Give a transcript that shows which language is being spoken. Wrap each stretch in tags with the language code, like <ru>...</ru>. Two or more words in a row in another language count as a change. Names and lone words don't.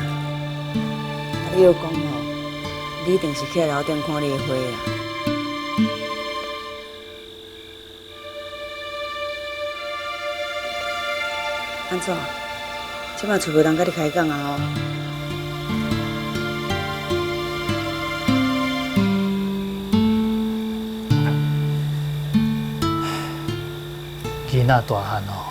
<nan>你又讲哦，你一定是去楼顶看你的花啊。安怎？即摆厝无人甲你开讲啊？囡仔大汉哦。</nan>